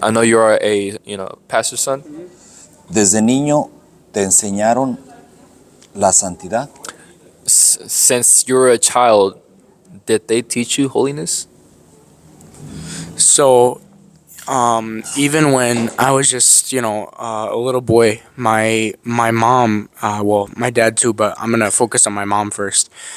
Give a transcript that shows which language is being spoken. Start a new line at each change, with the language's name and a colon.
English: I know you are a pastor's son.
Spanish: Desde niño te enseñaron la santidad.
English: Since you were a child, did they teach you holiness? So, even when I was just, a little boy, my mom, my dad too, but I'm gonna focus on my mom first.